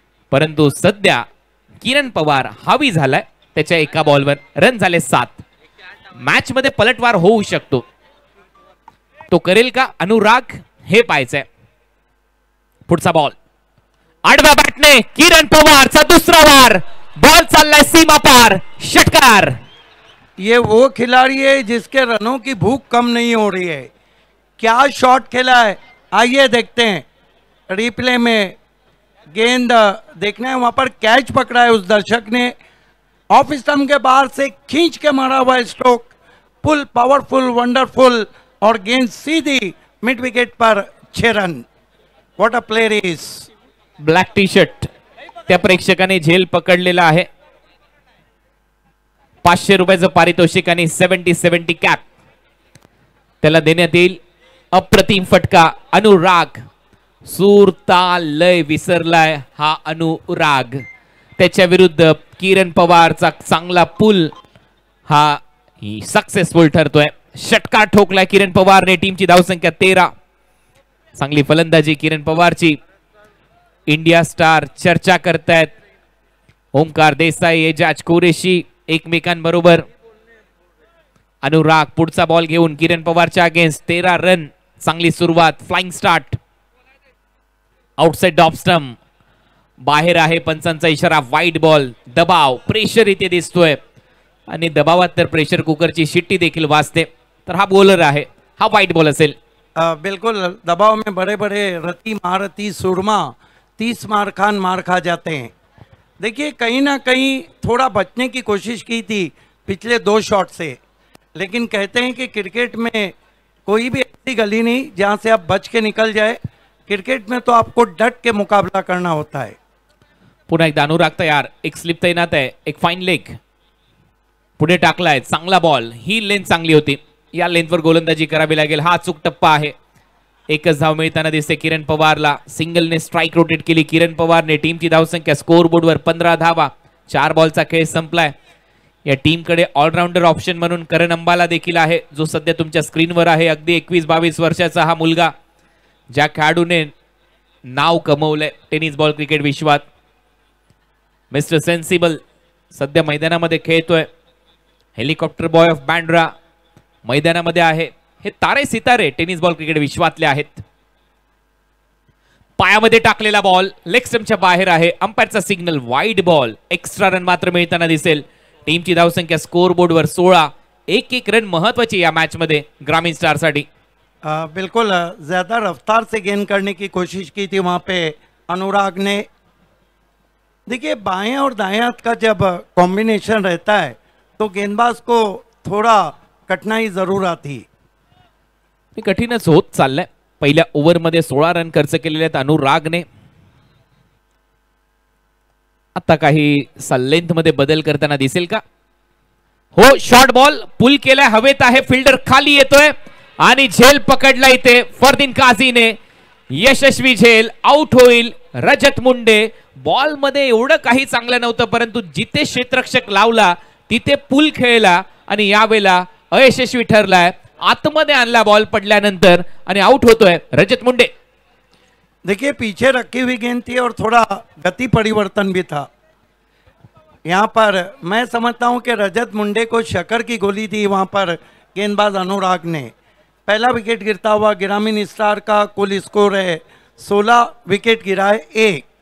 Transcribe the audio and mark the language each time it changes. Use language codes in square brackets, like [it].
[mr] परंतु सध्या किरण पवार हावी झालाय त्याच्या एका बॉलवर. रन झाले 7. मॅच मध्ये पलटवार होऊ शकतो. तो करेल का अनुराग हे पाहायचंय. पुढचा बॉल आडव्या बॅटने किरण पवारचा दुसरा वार. बॉल चाललाय सीमा पार, षटकार. [hi] ये वो खिलाड़ी है जिसके रनों की भूख कम नहीं हो रही है. क्या शॉट खेला है, आइए देखते हैं रिप्ले में. गेंद देखना है, वहां पर कैच पकड़ा है उस दर्शक ने. ऑफ स्टंप के बाहर से खींच के मारा हुआ स्ट्रोक. फुल पावरफुल, वंडरफुल और गेंद सीधी मिड विकेट पर 6 run. [en] What a player is. [mr] Black tea shirt त्या प्रेक्षकाने झेल पकडलेला आहे. 500 रुपयाचं पारितोषिक आणि 70 कॅप त्याला देण्यात येईल. अप्रतिम फटका. अनुराग सूर, ताल, लय विसरलाय हा अनुराग. त्याच्या विरुद्ध किरण पवारचा चांगला पुल हा सक्सेसफुल ठरतोय. षटकार ठोकलाय किरण पवारने. टीमची धावसंख्या 13. चांगली फलंदाजी किरण पवारची. इंडिया स्टार चर्चा करतायत. ओमकार देसाई, एजाज कुरेशी एकमेकांबरोबर. अनुराग पुढचा बॉल घेऊन किरण पवारच्या अगेन्स्ट. 13 रन. चांगली सुरुवात. Flying start. Outside off stump बाहेर आहे. पंचांचा इशारा. Wide ball. दबाव, प्रेशर इथे दिसतोय आणि दबावात तर प्रेशर कुकरची शिट्टी देखील वाजते. तर हा बॉलर आहे, हा वाईड बॉल असेल. [hi] बिल्कुल दबाव में बड़े बड़े रति महारथी सुरमा 30 मार खा जाते हैं. देखिए कहीं ना कहीं थोड़ा बचने की कोशिश की थी पिछले 2 शॉट से, लेकिन कहते हैं कि क्रिकेट में कोई भी ऐसी गली नहीं जहां से आप बच के निकल जाए. क्रिकेट में तो आपको डट के मुकाबला करना होता है. [mr] पुन्हा एकदा अनुराग तयार. एक स्लिप तैनात आहे. एक फाईन लेग पुढे टाकलाय. चांगला बॉल. ही लेंथ चांगली होती. या लेंथवर गोलंदाजी करावी लागेल. हा अचूक टप्पा आहे. एकच धाव मिळताना दिसते किरण पवारला. सिंगलने स्ट्राईक रोटेट केली किरण पवारने. टीमची धावसंख्या स्कोर बोर्डवर 15 धावा. 4 बॉलचा खेळ संपलाय. या टीमकडे ऑलराऊंडर ऑप्शन म्हणून करण अंबाला देखील आहे, जो सध्या तुमच्या स्क्रीनवर आहे. अगदी 21-22 वर्षाचा हा मुलगा, ज्या खेळाडूने नाव कमवलंय टेनिस बॉल क्रिकेट विश्वात. मिस्टर सेन्सिबल सध्या मैदानामध्ये खेळतोय. हेलिकॉप्टर बॉय ऑफ बँड्रा मैदानामध्ये आहे. हे तारे सितारे टेनिस बॉल क्रिकेट विश्वातले आहेत. पायामध्ये टाकलेला बॉल लेग स्टंपच्या बाहेर आहे. अंपायरचा signal wide ball. Extra run मात्र मिळताना दिसेल. टीमची धावसंख्या स्कोर बोर्डवर 16. एक रन महत्वाची या मॅच मध्ये ग्रामीण स्टार साठी. [hi] बिल्कुल ज्यादा रफ्तार से गेंद करने की कोशिश की थी वहां पे अनुराग ने. देखिए बाएं और दाएं हाथ का जब कॉम्बिनेशन रहता है तो गेंदबाज को थोड़ा कठिनाई जरूर आती. [mr] कठीणच होत चाललंय. पहिल्या ओव्हरमध्ये 16 रन खर्च केलेले आहेत अनुरागने. आता काही लेंथ मध्ये बदल करताना दिसेल का? हो, शॉर्ट बॉल पुल केलाय, हवेत आहे, फिल्डर खाली येतोय आणि झेल पकडला इथे फरदीन काझीने. यशस्वी झेल, आउट होईल रजत मुंडे. बॉल मध्ये एवढं काही चांगलं नव्हतं, परंतु जिथे क्षेत्ररक्षक लावला तिथे पुल खेळला आणि यावेळेला अयशस्वी ठरलाय. आतमध्ये आणला बॉल पडल्यानंतर आणि आउट होतोय रजत मुंडे. [hi] देखिए पीछे रखी हुई गेंद थी और थोड़ा गति परिवर्तन भी था. यहाँ पर मैं समझता हूँ कि रजत मुंडे को शकर की गोली दी वहाँ पर गेंदबाज अनुराग ने. पहला विकेट गिरता हुआ ग्रामीण स्टार का कुल स्कोर है 16 विकेट गिरा है 1.